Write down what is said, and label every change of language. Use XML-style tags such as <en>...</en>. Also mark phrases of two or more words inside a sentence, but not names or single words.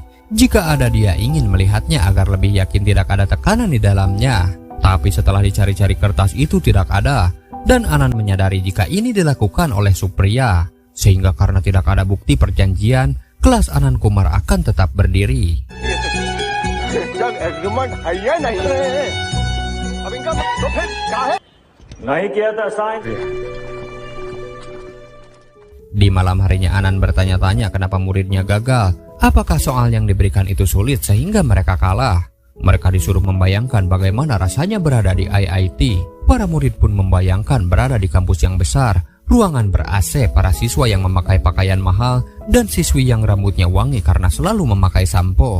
<id>Jika ada, dia ingin melihatnya agar lebih yakin tidak ada tekanan di dalamnya. Tapi setelah dicari-cari kertas itu tidak ada, dan Anand menyadari jika ini dilakukan oleh Supriya. Sehingga karena tidak ada bukti perjanjian, kelas Anand Kumar akan tetap berdiri.</id> <hi>नहीं किया था साइन।</hi> <id>Di malam harinya Anand bertanya-tanya kenapa muridnya gagal. Apakah soal yang diberikan itu sulit sehingga mereka kalah? Mereka disuruh membayangkan bagaimana rasanya berada di IIT. Para murid pun membayangkan berada di kampus yang besar, ruangan ber-AC, para siswa yang memakai pakaian mahal, dan siswi yang rambutnya wangi karena selalu memakai sampo.</id>